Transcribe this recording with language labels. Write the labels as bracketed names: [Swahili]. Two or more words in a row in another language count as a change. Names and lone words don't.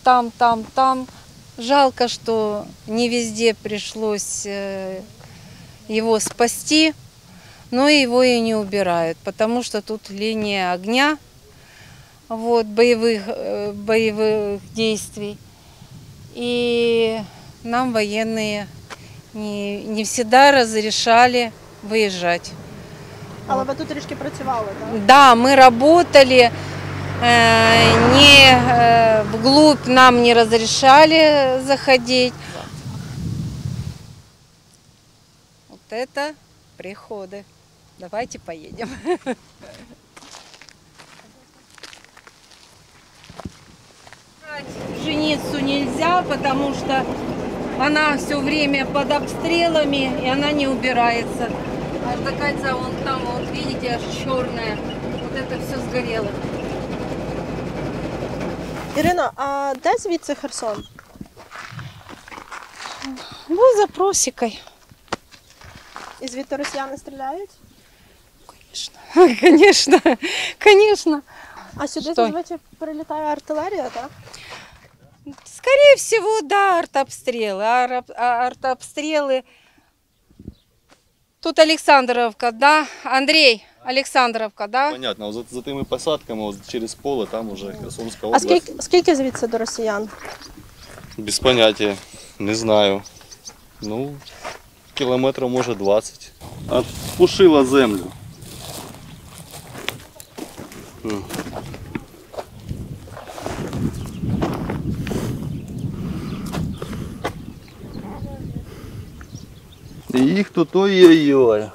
[Russian] Жалко, что не везде пришлось его спасти, но его и не убирают, потому что тут линия огня, вот, боевых действий. И нам военные не всегда разрешали выезжать. [Ukrainian] Але ви тут трішки працювали, так? [Russian] Да, мы работали. Вглубь нам не разрешали заходить. Вот это приходы. Давайте поедем. Пшеницу нельзя, потому что она все время под обстрелами, и она не убирается. Аж до кольца, вон там, вот видите, аж черная. Вот это все сгорело. [Ukrainian] Ірино, а де звідси Херсон? [Russian] Ну, за просекой. [Ukrainian] І звідти росіяни стріляють? [Russian] Конечно. [Ukrainian] А сюди Що? зазвичай прилітає артилерія, так? [Russian] Скорее всего, да, артобстрелы. Артобстрелы. Тут Александровка, да? Андрей, Александровка, да? Понятно, вот [Ukrainian] за тими посадками, [Russian] вот через поле, там уже Херсонська [Ukrainian] А область. скільки звідси до росіян? Без поняття, не знаю. Ну, кілометрів може 20. Отпушила землю. І їх тут ой-ой-ой.